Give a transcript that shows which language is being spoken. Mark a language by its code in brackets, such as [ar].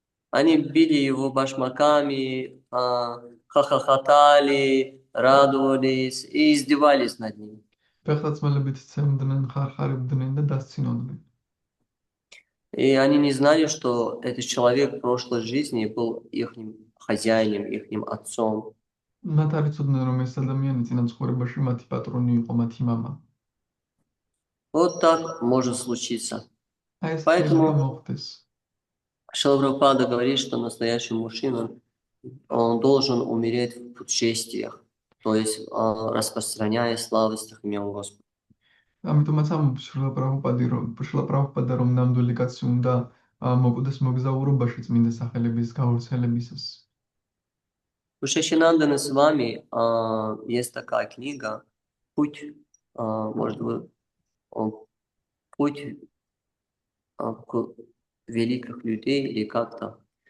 [ru] Они били его башмаками, хохотали, радовались и издевались над ним. [ka] ფეხსაცმელებით ცემდნენ, ხარხარებდნენ და დასცინოდნენ. [ru] И они не знали, что этот человек в прошлой жизни был их хозяином, их отцом. [ka] მათ არ იცოდნენ, რომ ეს ადამიანი წინა ცხოვრებაში მათი პატრონი იყო, მათი მამა. [ru] Вот так может случиться. [ka] აი ეს [ru] Поэтому [ka] მოხდეს. [ru] Шрила Прабхупада говорит, что настоящий мужчина, он должен умереть в путешествиях, то есть распространяя славость имени Господа. [ka] ამიტომაც ამბობს შრილა პრაბჰუპადა, რომ ნამდვილი კაცი უნდა მოკვდეს მოგზაურობაში წმინდა სახელების გავრცელებისას. [ru] У Шачинандана с вами есть такая книга «Путь», может быть, «Путь к великих людей» или как-то.